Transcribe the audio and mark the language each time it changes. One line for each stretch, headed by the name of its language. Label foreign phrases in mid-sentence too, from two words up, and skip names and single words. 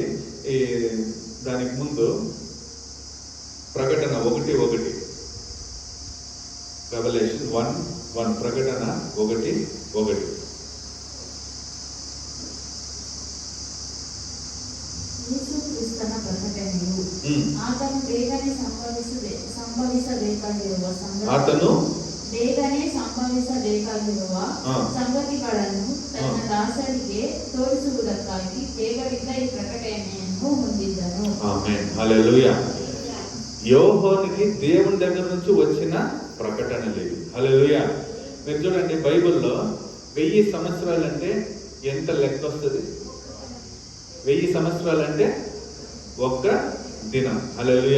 Telugu: ఈ దానికి ముందు ప్రకటన 1:1, రెవల్యూషన్ 1:1, ప్రకటన 1:1.
Kannada: యేసుక్రీస్తನ ಪ್ರಕಟಣೆಯು ಆತನು ಬೇಗನೆ ಸಂಭವಿಸಬೇಕಾಗಿರುವ ಸಂಗತಿಗಳನ್ನು ತನ್ನ ದಾಸರಿಗೆ ತೋರಿಸುವುದಕ್ಕಾಗಿ ದೇವರಿಂದ ಈ ಪ್ರಕಟಣೆಯನ್ನು ಹೊಂದಿದ್ದನು.
Telugu: ఆమేన్. హల్లెలూయా. యోహానుకి దేవుని దగ్గర నుంచి వచ్చిన ప్రకటనలు ఇవి. హల్లెలూయా. మీరు చూడండి, బైబిల్లో 1000 సంవత్సరాలంటే ఎంత లెక్క వస్తుంది? 1000 సంవత్సరాలంటే ఒక్క దినం. హల్లెలూయా.